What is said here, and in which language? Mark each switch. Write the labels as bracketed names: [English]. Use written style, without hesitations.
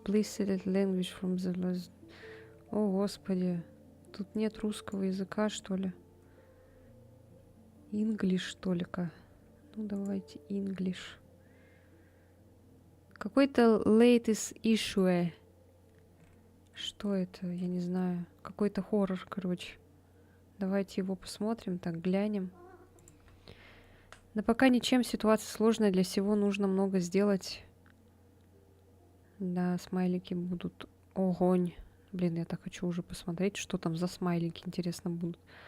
[English] Please select language from the list. [Russian] О, господи. Тут нет русского языка, что ли? [English] English [Russian] только. Ну, давайте [English] English. [Russian] Какой-то [English] latest issue. [Russian] Что это? Я не знаю. Какой-то хоррор, короче. Давайте его посмотрим, так, глянем. Да пока ничем, ситуация сложная, для всего нужно много сделать. Да, смайлики будут огонь. Блин, я так хочу уже посмотреть, что там за смайлики, интересно, будут.